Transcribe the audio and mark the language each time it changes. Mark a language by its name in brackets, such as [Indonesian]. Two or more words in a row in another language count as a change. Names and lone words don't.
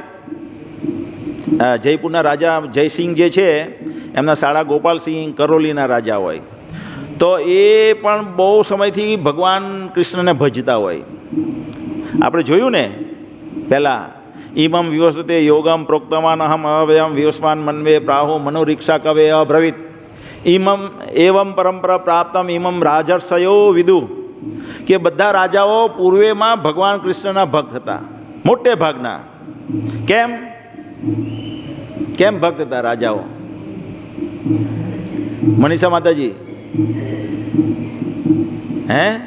[Gujarati] જયપુરના રાજા જયસિંહ જે છે એમના શાળા ગોપાલસિંહ કરોલીના રાજા હોય. તો એ પણ બહુ સમયથી ભગવાન કૃષ્ણને ભજતા હોય. આપણે જોયું ને પહેલાં, [Sanskrit] इमम विवस्वते योगम प्रोक्तवान अहम अव्ययम विवस्वान मनवे प्राहु मनुरिक्ष्वा कवे अब्रवीत इमम एवम परम्परा प्राप्तम इमम राजर्षयो विदु. [Gujarati] કે બધા રાજાઓ પૂર્વેમાં ભગવાન કૃષ્ણના ભક્ત હતા, મોટે ભાગના. કેમ ભક્ત હતા રાજાઓ? મનીષા માતાજી હે?